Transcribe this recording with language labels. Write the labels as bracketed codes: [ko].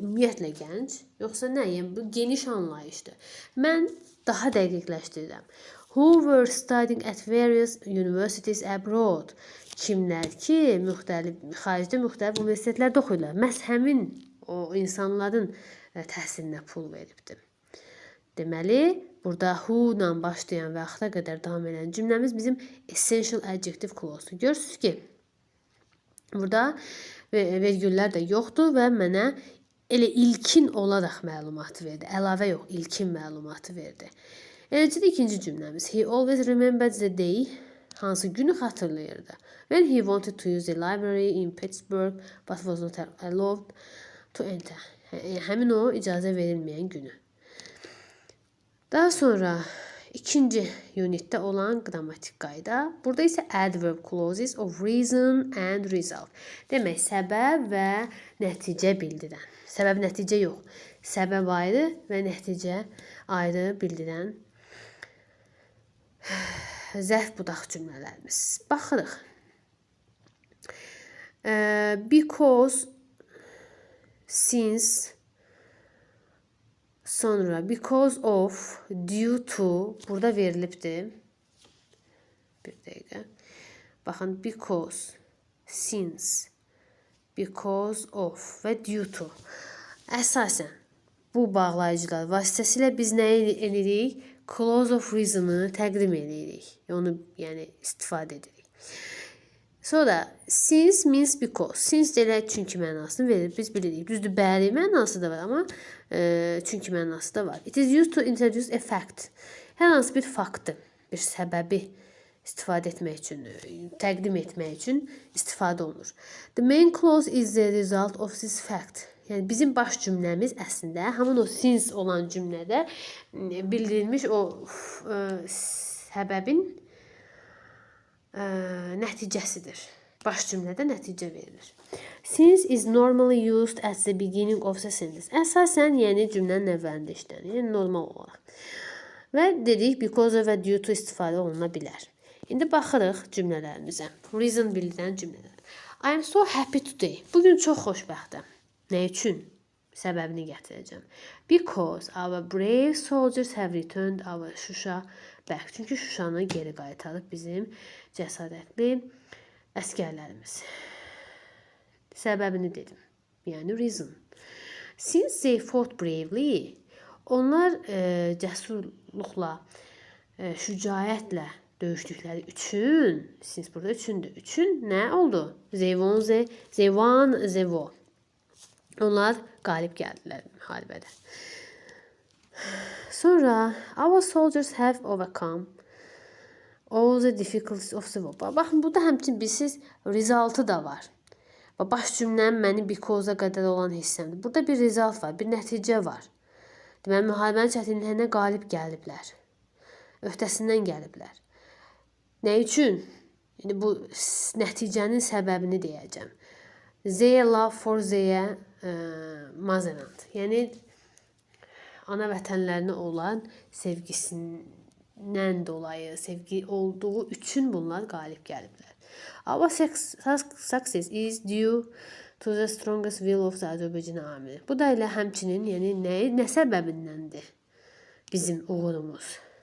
[az] Ümumiyyətlə gənc, yoxsa nə? Yəni bu geniş anlayışdır. Mən daha dəqiqləşdirirəm. [en] Who were studying at various universities abroad? [az] Kimlər ki, xaricdə müxtəlif universitetlərdə oxuyurlar. Məhz həmin o insanların təhsilinə pul veribdir. Deməli, burada who ilə başlayan və axıra qədər davam edən cümləmiz bizim essential adjective clause-dur. Görürsünüz ki, burada vergüllər də yoxdur və mənə elə ilkin olaraq məlumatı verdi. Əlavə yox, ilkin məlumatı verdi. Eləcə də ikinci cümləmiz. [en] He always remembered the day, [az] hansı günü xatırlayırdı. [en] When he wanted to use the library in Pittsburgh but was not allowed to enter. [az] Həmin o icazə verilməyən günü. Daha sonra ikinci unitdə olan qrammatik qayda. Burada isə [en] adverb clauses of reason and result. [az] Demək, səbəb və nəticə bildirən. Səbəb nəticə yox. Səbəb ayrı və nəticə ayrı bildirən zərf budaq cümlələrimiz. Baxırıq. [en] Because, since, [az] sonra [en] because of, due to [az] burada verilibdir. Bir dəqiqə. Baxın, [en] because, since, because of və due to. [az] Əsasən bu bağlayıcılar vasitəsilə biz nə edirik? Clause of reason-ı təqdim edirik. Onu yəni istifadə edirik. [en] Sonra since means because. [az] Since elə çünki mənasını verir. Biz bilirik. Düzdür, bəli mənası da var, amma çünki mənası da var. [en] It is used to introduce a fact. [az] Hər hansı bir faktı, bir səbəbi istifadə etmək üçün, təqdim etmək üçün istifadə olunur. [en] The main clause is the result of this fact. [az] Yəni bizim baş cümləmiz əslində həmin o since olan cümlədə bildirilmiş o səbəbin nəticəsidir. Baş cümlədə nəticə verilir. [en] Since is normally used at the beginning of the sentence. [az] Əsasən, yəni cümlənin əvvəlində işlənir, yəni normal olaraq. Və dedik, because of və due to istifadə oluna bilər. İndi baxırıq cümlələrimizə. Reason bildirən cümlələr. [en] I am so happy today. [az] Bugün çox xoşbəxtəm. Nə üçün? Səbəbini gətirəcəm. [en] Because our brave soldiers have returned our Şuşa back. [az] Çünki Şuşanı geri qaytarıb bizim cəsarətli əskərlərimiz. Səbəbini dedim. Yəni reason. [en] Since they fought bravely, [az] onlar cəsurluqla, şücaətlə döyüşdükləri üçün, siz burada üçündür. Üçün nə oldu? [en] They won, they won, they won. [az] Onlar qalib gəldilər müharibədə. [en] Sonra our soldiers have overcome all the difficulties of the war. [az] Baxın, burada həmçinin bilsiz resultı da var. Baş cümləm məni because-a qədər olan hissəmdir. Burada bir result var, bir nəticə var. Deməli, müharibənin çətinliklərinə qalib gəliblər. Öhdəsindən gəliblər. Nə üçün? Yəni, bu nəticənin səbəbini deyəcəm. [en] Their love for their motherland. [az] Yəni, ana vətənlərinə olan sevgisindən dolayı, sevgi olduğu üçün bunlar qalib gəliblər. [en] Our success is due to the strongest will of the Azərbaycan army. [az] Bu da elə həmçinin, yəni nə səbəbindəndir bizim uğurumuz?